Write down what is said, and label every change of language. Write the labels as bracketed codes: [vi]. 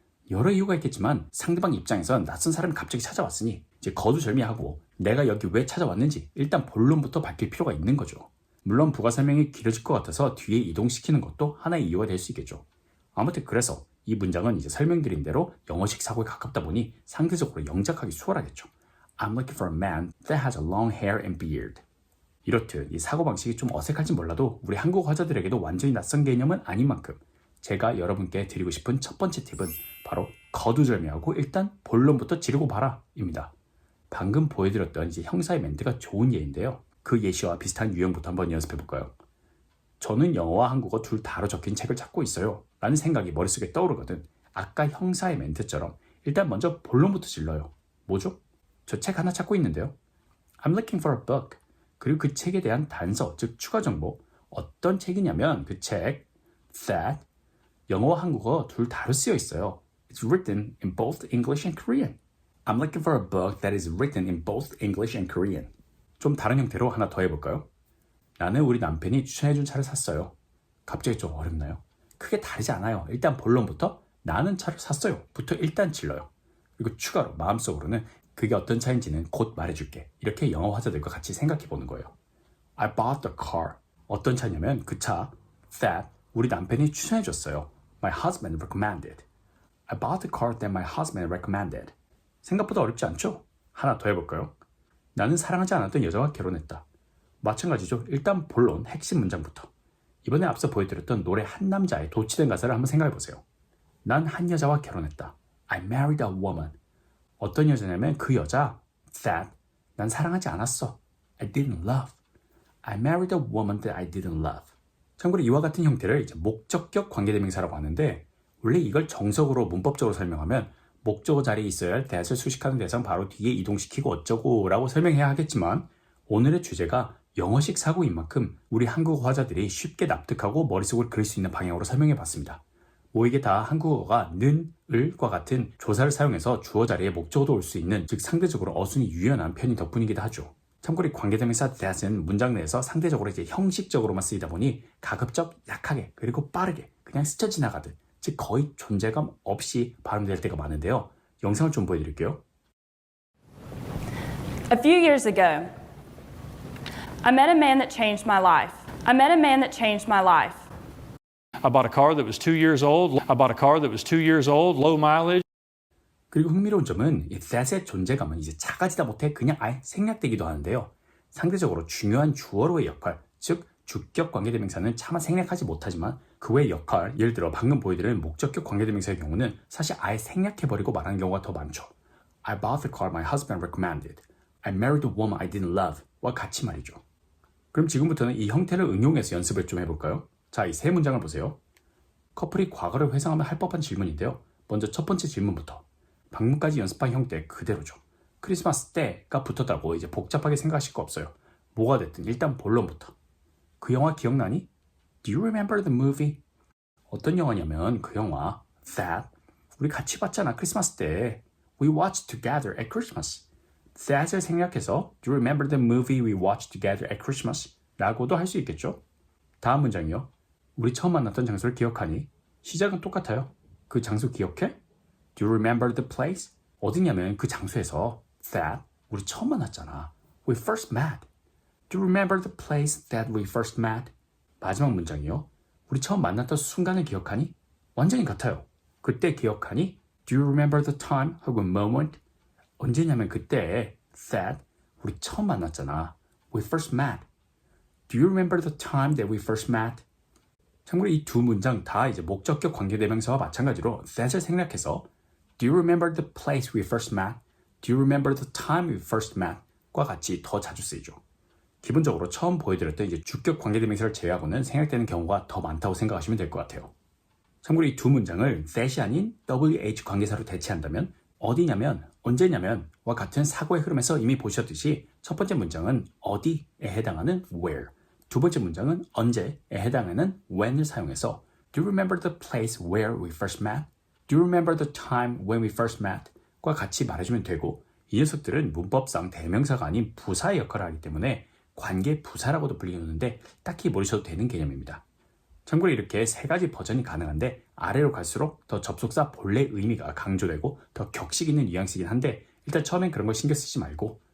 [ko] 여러 이유가 있겠지만 상대방 입장에선 낯선 사람이 갑자기 찾아왔으니 이제 거두절미하고 내가 여기 왜 찾아왔는지 일단 본론부터 밝힐 필요가 있는 거죠. 물론 부가 설명이 길어질 것 같아서 뒤에 이동시키는 것도 하나의 이유가 될 수 있겠죠. 아무튼 그래서 이 문장은 이제 설명드린 대로 영어식 사고에 가깝다 보니 상대적으로 영작하기 수월하겠죠. [en] I'm looking for a man that has a long hair and beard. [ko] 이렇듯 이 사고방식이 좀 어색할지 몰라도 우리 한국 화자들에게도 완전히 낯선 개념은 아닌 만큼 제가 여러분께 드리고 싶은 첫 번째 팁은 바로 거두절미하고 일단 본론부터 지르고 봐라 입니다. 방금 보여드렸던 이제 형사의 멘트가 좋은 예인데요. 그 예시와 비슷한 유형부터 한번 연습해볼까요? 저는 영어와 한국어 둘 다로 적힌 책을 찾고 있어요 라는 생각이 머릿속에 떠오르거든. 아까 형사의 멘트처럼 일단 먼저 본론부터 질러요. 뭐죠? 저 책 하나 찾고 있는데요. [en] I'm looking for a book. [ko] 그리고 그 책에 대한 단서, 즉 추가 정보. 어떤 책이냐면 그 책 that 영어와 한국어 둘 다로 쓰여 있어요. [en] It's written in both English and Korean. I'm looking for a book that is written in both English and Korean. [ko] 좀 다른 형태로 하나 더 해볼까요? 나는 우리 남편이 추천해준 차를 샀어요. 갑자기 좀 어렵나요? 크게 다르지 않아요. 일단 본론부터 나는 차를 샀어요 부터 일단 질러요. 그리고 추가로 마음속으로는 그게 어떤 차인지는 곧 말해줄게. 이렇게 영어 화자들과 같이 생각해보는 거예요. [en] I bought the car. [ko] 어떤 차냐면 그 차 that 우리 남편이 추천해줬어요. [en] My husband recommended. I bought the car that my husband recommended. [ko] 생각보다 어렵지 않죠? 하나 더 해볼까요? 나는 사랑하지 않았던 여자와 결혼했다. 마찬가지죠. 일단 본론 핵심 문장부터. 이번에 앞서 보여드렸던 노래 한 남자의 도치된 가사를 한번 생각해보세요. 난 한 여자와 결혼했다. [en] I married a woman. [ko] 어떤 여자냐면 그 여자 that 난 사랑하지 않았어. [en] I didn't love. I married a woman that I didn't love. [ko] 참고로 이와 같은 형태를 이제 목적격 관계대명사라고 하는데 원래 이걸 정석으로 문법적으로 설명하면 목적어 자리에 있어야 할 that을 수식하는 대상 바로 뒤에 이동시키고 어쩌고 라고 설명해야 하겠지만 오늘의 주제가 영어식 사고인 만큼 우리 한국어 화자들이 쉽게 납득하고 머릿속을 그릴 수 있는 방향으로 설명해 봤습니다. 뭐 이게 다 한국어가 는, 을과 같은 조사를 사용해서 주어 자리에 목적어도 올 수 있는 즉 상대적으로 어순이 유연한 편인 덕분이기도 하죠. 참고로 관계대명사 that은 문장 내에서 상대적으로 이제 형식적으로만 쓰이다 보니 가급적 약하게 그리고 빠르게 그냥 스쳐 지나가듯 즉 거의 존재감 없이 발음될 때가 많은데요. 영상을 좀 보여드릴게요. [en] A few years ago, I met a man that changed my life. I met a man that changed my life. I bought a car that was 2 years old. I bought a car that was 2 years old, low mileage. [ko] 그리고 흥미로운 점은 이 that의 존재감은 이제 작아지다 못해 그냥 아예 생략되기도 하는데요. 상대적으로 중요한 주어로의 역할, 즉 주격 관계대명사는 차마 생략하지 못하지만 그 외의 역할, 예를 들어 방금 보여드린 목적격 관계대명사의 경우는 사실 아예 생략해버리고 말하는 경우가 더 많죠. [en] I bought the car my husband recommended. I married a woman I didn't love. [ko] 와 같이 말이죠. 그럼 지금부터는 이 형태를 응용해서 연습을 좀 해볼까요? 자, 이 세 문장을 보세요. 커플이 과거를 회상하면 할 법한 질문인데요. 먼저 첫 번째 질문부터. 방금까지 연습한 형태 그대로죠. 크리스마스 때가 붙었다고 이제 복잡하게 생각하실 거 없어요. 뭐가 됐든 일단 본론부터. 그 영화 기억나니? [en] Do you remember the movie? [ko] 어떤 영화냐면 그 영화 that 우리 같이 봤잖아 크리스마스 때. [en] We watched together at Christmas. [ko] that을 생략해서 [en] Do you remember the movie we watched together at Christmas? [ko] 라고도 할 수 있겠죠. 다음 문장이요. 우리 처음 만났던 장소를 기억하니? 시작은 똑같아요. 그 장소 기억해? [en] Do you remember the place? [ko] 어디냐면 그 장소에서 that 우리 처음 만났잖아. [en] We first met. Do you remember the place that we first met? [ko] 마지막 문장이요. 우리 처음 만났던 순간을 기억하니? 완전히 같아요. 그때 기억하니? [en] Do you remember the time [ko] 혹은 [en] moment? [ko] 언제냐면 그때 that 우리 처음 만났잖아. [en] We first met. Do you remember the time that we first met? [ko] 참고로 이 두 문장 다 이제 목적격 관계대명사와 마찬가지로 that을 생략해서 [en] Do you remember the place we first met? Do you remember the time we first met? [ko] 과 같이 더 자주 쓰이죠. 기본적으로 처음 보여드렸던 이제 주격 관계대명사를 제외하고는 생략되는 경우가 더 많다고 생각하시면 될 것 같아요. 참고로 이 두 문장을 that이 아닌 WH 관계사로 대체한다면 어디냐면 언제냐면 와 같은 사고의 흐름에서 이미 보셨듯이 첫 번째 문장은 어디에 해당하는 where, 두 번째 문장은 언제에 해당하는 when을 사용해서 [en] Do you remember the place where we first met? Do you remember the time when we first met? [ko] 과 같이 말해주면 되고 이 녀석들은 문법상 대명사가 아닌 부사의 역할을 하기 때문에 관계 부사라고도 불리는데 딱히 모르셔도 되는 개념입니다. 참고로 이렇게 세 가지 버전이 가능한데 아래로 갈수록 더 접속사 본래 의미가 강조되고 더 격식 있는 뉘앙스이긴 한데 일단 처음엔 그런 걸 신경 쓰지 말고